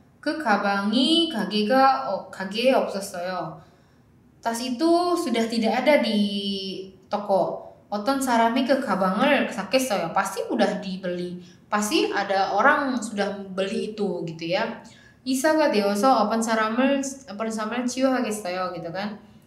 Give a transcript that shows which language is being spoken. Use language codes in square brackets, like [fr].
[ko] Ke 가방이 가게에 없었어요. [id] Tas itu sudah tidak ada di toko. [ko] 어떤 사람이 그 가방을 샀겠어요. [id] Pasti udah dibeli. Pasti ada orang sudah beli itu gitu ya. [ko] 이사가 되어서 어떤 사람을 치유하겠어요 [id] gitu kan.